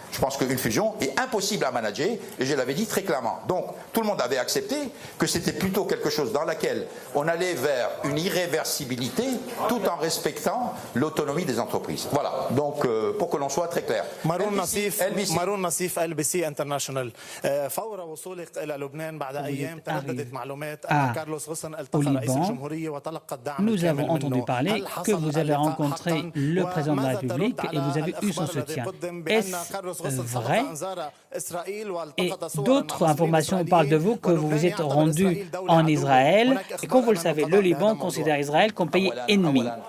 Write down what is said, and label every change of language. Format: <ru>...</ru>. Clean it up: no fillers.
<fr>Je pense qu'une fusion est impossible à manager, et je l'avais dit très clairement. Donc, tout le monde avait accepté que c'était plutôt quelque chose dans laquelle on allait vers une irréversibilité, tout en respectant l'autonomie des entreprises. Voilà. Donc, pour que l'on soit très clair. Maroun Nassif, LBC International.</fr> <ar>فور وصولك إلى لبنان بعد أيام ترددت معلومات أن كارلوس غوسن التقى رئيس الجمهورية وتلقى الدعم</ar> <fr>Nous avons entendu parler que vous avez rencontré le président de la République et vous avez eu son soutien. Est-ce vrai? Et d'autres informations parlent de vous que vous vous êtes rendu en Israël et comme vous le savez, le Liban considère Israël comme pays ennemi.</fr>